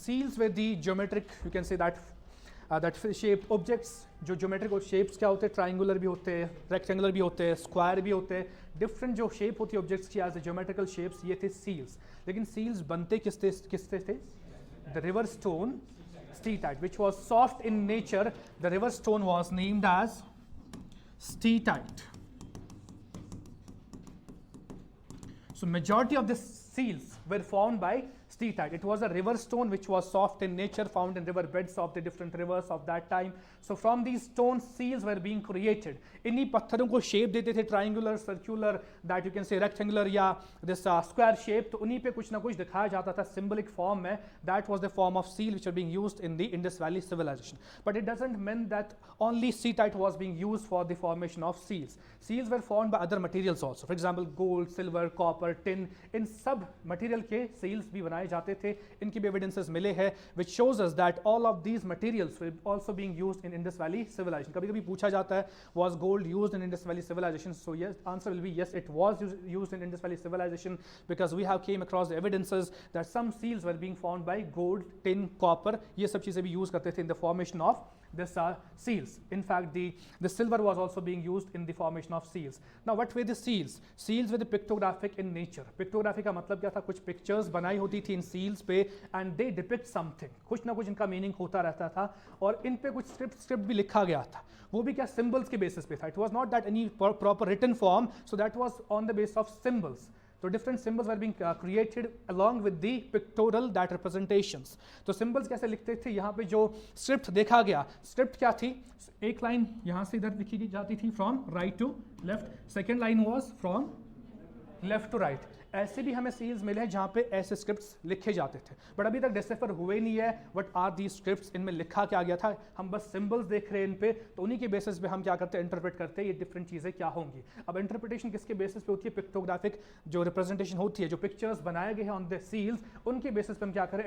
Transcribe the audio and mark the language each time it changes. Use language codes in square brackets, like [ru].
[en] Seals were the geometric, you can say that shaped objects. [hi] जो geometric shapes क्या होते हैं? Triangular भी होते हैं, rectangular भी होते हैं, square भी होते हैं. Different जो shape होती है objects की as a geometrical shapes, ये थे seals. लेकिन seals बनते किससे थे? [en] The river stone steatite, which was soft in nature. The river stone was named as steatite. So majority of the seals were formed by steatite. It was a river stone which was soft in nature, found in river beds of the different rivers of that time. So from these stones, seals were being created. [hi] इन्हीं पत्थरों को shape देते थे, [en] triangular, circular, that you can say rectangular या this square shape. [hi] तो उन्हीं पे कुछ ना कुछ दिखाया जाता था symbolic form में. [en] That was the form of seal which are being used in the Indus Valley civilization. But it doesn't mean that only steatite was being used for the formation of seals. Seals were formed by other materials also. For example, gold, silver, copper, tin. [hi] इन सब material के seals भी बनाए जाते थे. इनकी भी evidences मिले हैं, [en] which shows us that all of these materials were also being used in Indus Valley civilization. [hi] कभी-कभी पूछा जाता है, [en] was gold used in Indus Valley civilization? So yes, answer will be yes, it was used in Indus Valley civilization, because we have came across the evidences that some seals were being formed by gold, tin, copper. [hi] ये सब चीजें भी use करते थे [en] in the formation of this seals. In fact, the silver was also being used in the formation of seals. Now what were the seals? Seals were the pictographic in nature. [hi] Pictography का मतलब क्या था? कुछ pictures बनाई होती थी इन seals पे, [en] and they depict something. [hi] कुछ ना कुछ इनका meaning होता रहता था, और इन पे कुछ script भी लिखा गया था. वो भी क्या? Symbols के basis पे था. [en] It was not that any proper written form, so that was on the basis of symbols. So different symbols were being created along with the pictorial that representations. [hi] तो symbols कैसे लिखते थे? यहाँ पे जो script देखा गया, script क्या थी? एक line यहाँ से इधर लिखी जाती थी [en] from right to left. Second line was from left to right. [hi] ऐसे भी हमें सील्स मिले हैं जहाँ पे ऐसे स्क्रिप्ट्स लिखे जाते थे, बट अभी तक डिसिफर हुए नहीं है [en] what are the scripts, [hi] इनमें लिखा क्या गया था. हम बस सिंबल्स देख रहे हैं इन पे, तो उन्हीं के बेसिस पे हम क्या करते हैं? इंटरप्रेट करते हैं ये डिफरेंट चीज़ें क्या होंगी. अब इंटरप्रिटेशन किसके बेसिस पे होती है? पिक्टोग्राफिक जो रिप्रेजेंटेशन होती है, जो पिक्चर्स बनाए गए हैं [en] on the seals, [hi] उनके बेसिस पे हम क्या करें?